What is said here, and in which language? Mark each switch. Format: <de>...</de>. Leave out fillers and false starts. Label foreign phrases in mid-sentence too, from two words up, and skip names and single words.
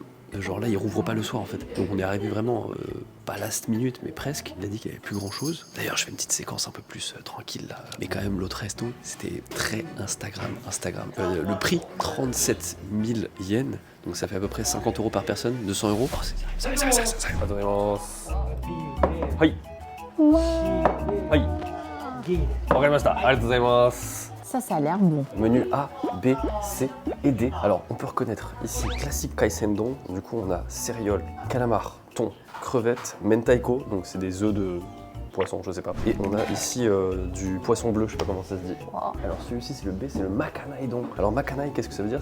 <fr>Genre là, il rouvre pas le soir en fait. Donc on est arrivé vraiment, pas</fr> <en>last minute,</en> <fr>mais presque. Il a dit qu'il y avait plus grand chose. D'ailleurs, je fais une petite séquence un peu plus tranquille là. Mais quand même, l'autre resto, c'était très Instagram. Le prix, 37 000 yens. Donc ça fait à peu près 50 € par personne, 200 €. Oh, c'est ça. Hai. Hai.</fr> <ja>分かりました。ありがとうございます.</ja> <fr>Ça a l'air bon. Menu A, B, C et D. Alors, on peut reconnaître ici classique kaisendon. Du coup, on a céréales, calamar, thon, crevettes, mentaiko. Donc, c'est des œufs de poisson, je sais pas. Et on a ici du poisson bleu, je sais pas comment ça se dit. Wow. Alors, celui-ci, c'est le B, c'est le</fr> <ja>まかない丼.</ja> <fr>Alors, makanai, qu'est-ce que ça veut dire?</fr>